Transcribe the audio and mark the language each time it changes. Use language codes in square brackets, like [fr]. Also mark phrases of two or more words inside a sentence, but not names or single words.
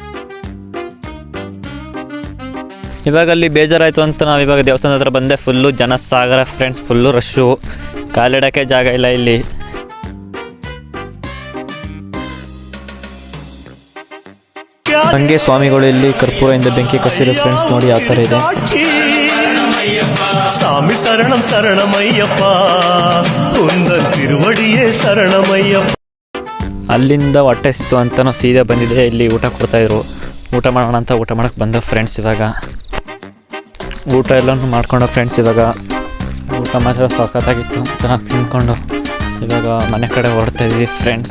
[kn] ಇವಾಗ ಅಲ್ಲಿ ಬೇಜಾರಾಯಿತು ಅಂತ ನಾವು ಇವಾಗ ದೇವಸ್ಥಾನದ ಹತ್ರ ಬಂದೆ. ಫುಲ್ಲು ಜನ ಸಾಗರ ಫ್ರೆಂಡ್ಸ್, [en] full rush, [kn] ಕಾಲಿಡೋಕ್ಕೆ ಜಾಗ ಇಲ್ಲ ಇಲ್ಲಿ. ಹಂಗೆ ಸ್ವಾಮಿಗಳು ಇಲ್ಲಿ ಕರ್ಪೂರದಿಂದ ಬೆಂಕಿ ಕಸಿರೋ ಫ್ರೆಂಡ್ಸ್ ನೋಡಿ ಯಾವ ಥರ ಇದೆ. [ta] சாமி சரணம் சரணமையப்பா உந்தன் திருவடியே சரணமையப்பா. [kn] ಅಲ್ಲಿಂದ ಹೊಟ್ಟೆ ಸಿತ್ತು ಅಂತ ನಾವು ಸೀದಾ ಬಂದಿದ್ದೆ. ಇಲ್ಲಿ ಊಟ ಕೊಡ್ತಾಯಿದ್ರು, ಊಟ ಮಾಡೋಣ ಅಂತ ಊಟ ಮಾಡೋಕ್ಕೆ ಬಂದ ಫ್ರೆಂಡ್ಸ್. ಇವಾಗ ಊಟ ಎಲ್ಲನೂ ಮಾಡ್ಕೊಂಡು ಫ್ರೆಂಡ್ಸ್, ಇವಾಗ ಊಟ ಮಾತ್ರ ಸಖತ್ತಾಗಿತ್ತು, ಚೆನ್ನಾಗಿ ತಿಂದ್ಕೊಂಡು ಇವಾಗ ಮನೆ ಕಡೆ ಹೊರಡ್ತಾಯಿದ್ವಿ ಫ್ರೆಂಡ್ಸ್.